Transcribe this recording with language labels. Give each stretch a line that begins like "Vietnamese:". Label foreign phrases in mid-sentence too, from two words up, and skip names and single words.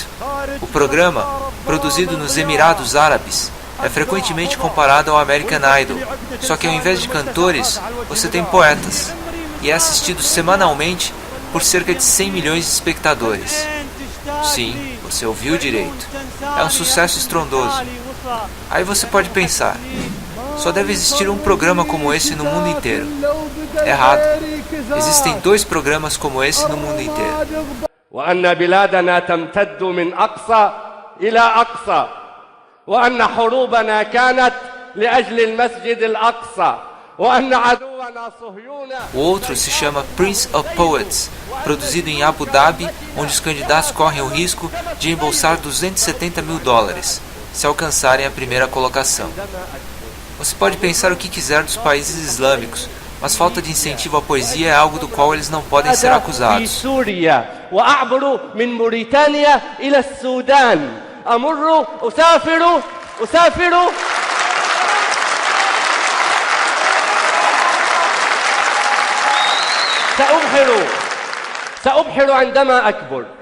Portuguese: O programa, produzido nos Emirados Árabes, é frequentemente comparado ao American Idol, só que ao invés de cantores, você tem poetas, e é assistido semanalmente por cerca de 100 milhões de espectadores. Sim, você ouviu direito. É um sucesso estrondoso. Aí você pode pensar, só deve existir um programa como esse no mundo inteiro. Errado. Existem 2 programas como esse no mundo inteiro.
Arabic: وأن بلادنا تمتد من أقصى إلى أقصى وأن حروبنا كانت لأجل المسجد الأقصى وأن عدونا صهيون.
Portuguese: O outro se chama Prince of Poets, produzido em Abu Dhabi, onde os candidatos correm o risco de embolsar $270 mil se alcançarem a primeira colocação. Você pode pensar o que quiser dos países islâmicos, mas falta de incentivo à poesia é algo do qual eles não podem ser acusados.
Arabic: سأبحر عندما أكبر.